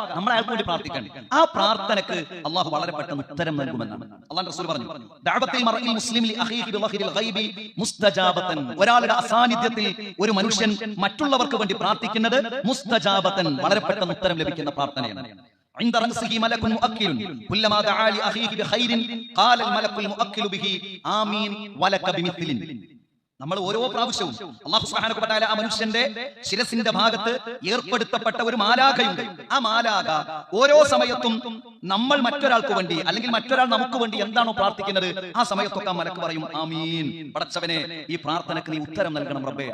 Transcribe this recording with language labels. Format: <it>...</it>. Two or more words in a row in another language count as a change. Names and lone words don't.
<ml>നമ്മൾ അയാൾക്ക് വേണ്ടി പ്രാർത്ഥിക്കണം. ആ പ്രാർത്ഥനക്ക് അള്ളാഹു വളരെ പെട്ടെന്ന് ഉത്തരം നൽകുമെന്നാണ് അള്ളാഹുവിന്റെ റസൂൽ പറഞ്ഞു.</ml> <ar>دعوة المرء المسلم لأخيه بظهر الغيب مستجابة.</ar> <ml>ഒരാളുടെ അസാന്നിധ്യത്തിൽ ഒരു മനുഷ്യൻ മറ്റുള്ളവർക്ക് വേണ്ടി പ്രാർത്ഥിക്കുന്നത് മുസ്തജാബതൻ, വളരെ പെട്ടെന്ന് ഉത്തരം ലഭിക്കുന്ന പ്രാർത്ഥനയാണ്.</ml> <ar>عند رأسه ملك مؤكل كلما دعا لأخيه بخير قال الملك المؤكل به آمين ولك بمثل.</ar> <ml>നമ്മൾ ഓരോ പ്രാവശ്യവും അല്ലാഹു</ml> <ar>سبحانه وتعالى</ar> <ml>ആ മനുഷ്യന്റെ ശിരസിന്റെ ഭാഗത്ത് ഏർപ്പെടുത്തപ്പെട്ട ഒരു മാലാഖയുണ്ട്. ആ മാലാഖ ഓരോ സമയത്തും നമ്മൾ മറ്റൊരാൾക്ക് വേണ്ടി അല്ലെങ്കിൽ മറ്റൊരാൾ നമുക്ക് വേണ്ടി എന്താണോ പ്രാർത്ഥിക്കുന്നത് ആ സമയത്തൊക്കെ മലക്ക് പറയും ആമീൻ, പടച്ചവനെ ഈ പ്രാർത്ഥനക്ക് നീ ഉത്തരം നൽകണം റബ്ബേ.</ml>